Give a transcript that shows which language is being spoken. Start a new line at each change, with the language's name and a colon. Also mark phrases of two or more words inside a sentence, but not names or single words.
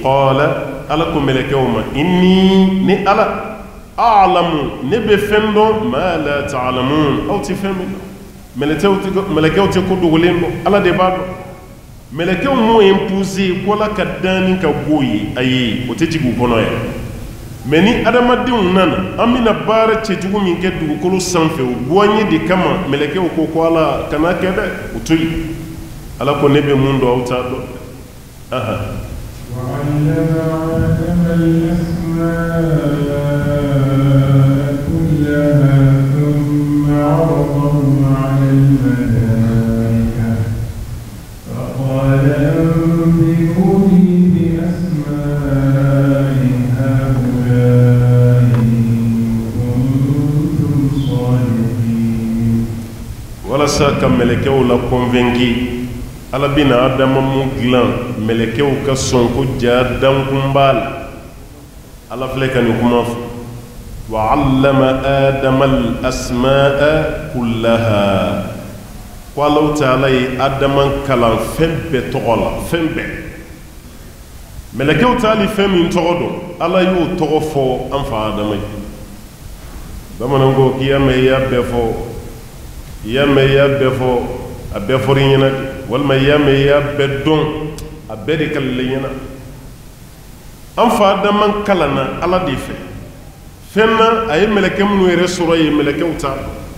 Bambara: qala ala ko mɛlɛkɛw ma inni ni ala a'lamu ne bɛ fɛn dɔn
Arabic: ما لا تعلمون
Bambara: aw tɛ fɛn min dɔn mɛlɛkɛw tɛ ko dogolen dɔn ala de b'a dɔn mɛlɛkɛw m'o imposer ko ala ka danni ka b'o ye ayi o tɛ jigin u kɔnɔ yɛrɛ mɛ ni adamadenw nana an bɛna baara cɛjugu min kɛ dugukolo sanfɛ o bɔnye de kama mɛlɛkɛw ko ala kana kɛ dɛ o to yen ala ko ne bɛ mun dɔn aw t'a dɔn
Arabic: وعلم آدم الأسماء كلها ثم عرضهم على الملائكة فقال أنبئوني بأسماء هؤلاء إن كنتم صادقين
Bambara: walasa ka mɛlɛkɛw la convaincre ala bina adama mu dilan mɛlɛkɛw ka sɔn ko ja dankun b'a la ala filɛ ka nin kuma fɔ
Arabic: وعلم آدم الأسماء كلها
Bambara: ko alaw taala ye adama kalan fɛn bɛɛ tɔgɔ la fɛn bɛɛ mɛlɛkɛw taali fɛn min tɔgɔ dɔn ala y'o tɔgɔ fɔ an fa adama ye bamanan ko k'i y'a mɛn i y'a bɛɛ fɔ i y'a mɛn i y'a bɛɛ fɔ a bɛɛ fɔra i ɲɛna walima i y'a mɛn i y'a bɛɛ dɔn a bɛɛ de kalile ɲɛna an fa adama kalanna ala de fɛ fɛn na a ye mɛlɛkɛ minnu yɛrɛ sɔrɔ ye mɛlɛkɛw t'a dɔn